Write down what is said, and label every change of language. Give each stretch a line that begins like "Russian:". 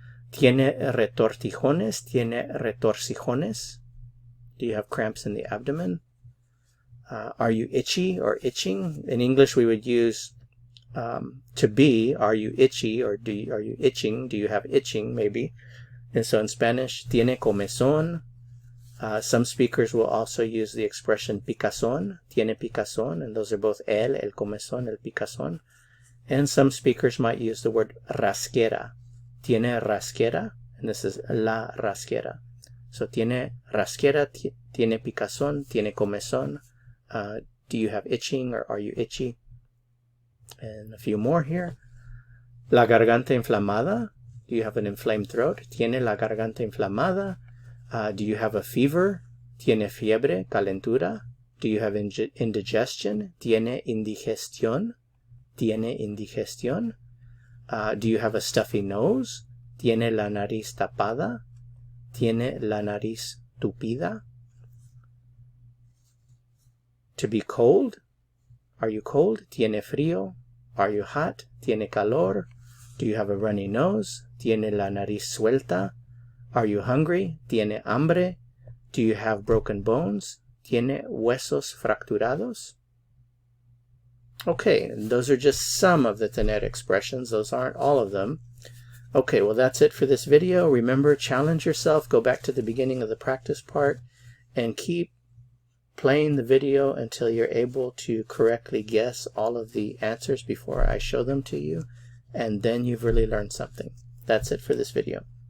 Spanish: Tiene retortijones, tiene retorcijones.
English: Do you have cramps in the abdomen? Are you itchy or itching? In English, we would use to be, are you itchy, or are you itching? Do you have itching, maybe? And so in Spanish,
Spanish: tiene comezón.
English: Some speakers will also use the expression picazón,
Spanish: tiene picazón,
English: and those are both
Spanish: el comezón, el picazón.
English: And some speakers might use the word rasquera,
Spanish: tiene rasquera,
English: and this is la rasquera.
Spanish: So tiene rasquera, tiene picazón, tiene comezón.
English: Do you have itching or are you itchy? And a few more here.
Spanish: La garganta inflamada.
English: Do you have an inflamed throat?
Spanish: Tiene la garganta inflamada.
English: Do you have a fever?
Spanish: Tiene fiebre, calentura.
English: Do you have indigestion?
Spanish: Tiene indigestión. Tiene indigestión.
English: Do you have a stuffy nose?
Spanish: Tiene la nariz tapada. Tiene la nariz tupida.
English: To be cold. Are you cold?
Spanish: Tiene frío.
English: Are you hot?
Spanish: Tiene calor.
English: Do you have a runny nose?
Spanish: Tiene la nariz suelta.
English: Are you hungry?
Spanish: Tiene hambre.
English: Do you have broken bones?
Spanish: Tiene huesos fracturados.
English: Okay, and those are just some of the tener expressions. Those aren't all of them. Okay, well that's it for this video. Remember, challenge yourself. Go back to the beginning of the practice part and keep playing the video until you're able to correctly guess all of the answers before I show them to you. And then you've really learned something. That's it for this video.